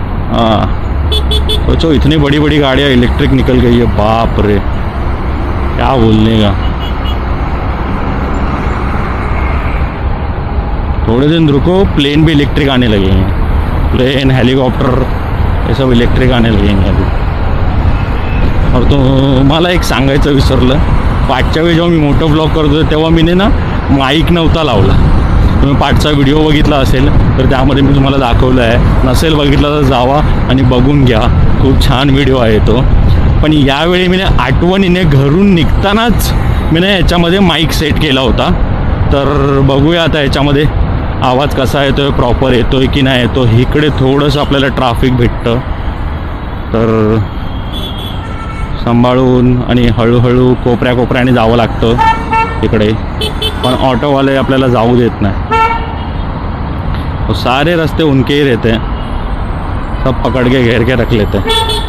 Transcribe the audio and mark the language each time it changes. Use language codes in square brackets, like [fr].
[hi] हाँ सोचो इतनी बड़ी बड़ी गाड़ियाँ इलेक्ट्रिक निकल गई है, बाप रे क्या बोलने का। थोड़े दिन रुको प्लेन भी इलेक्ट्रिक आने लगेंगे, प्लेन हेलीकॉप्टर ये सब इलेक्ट्रिक आने लगेंगे अभी। [mr] और तो मला एक सांगायचं विसरलं, पाठच्या वेळी जेव्हा मी मोठं ब्लॉग करतो तेव्हा मी ना माईक नव्हता लावला। तुम्ही पाठचा व्हिडिओ बघितला असेल तर त्यामध्ये मी तुम्हाला दाखवलं आहे, नसेल बघितला तर जावा आणि बघून घ्या, खूप छान व्हिडिओ आहे तो। पण यावेळी मी आठवणीने घरून निघतानाच मी याच्यामध्ये माईक सेट केला होता, तर बघूया आता याच्यामध्ये आवाज कसा येतोय, प्रॉपर येतोय की नाही येतो। इकडे थोडंसं आपल्याला ट्रॅफिक भेटतं तर सांभाळून आणि हळूहळू कोपऱ्याने जावं लागतं इकडे, पण ऑटोवाले आपल्याला जाऊ देत नाही। [hi] तो सारे रास्ते उनके ही रहते हैं, सब पकड़ के घेर के रख लेते हैं।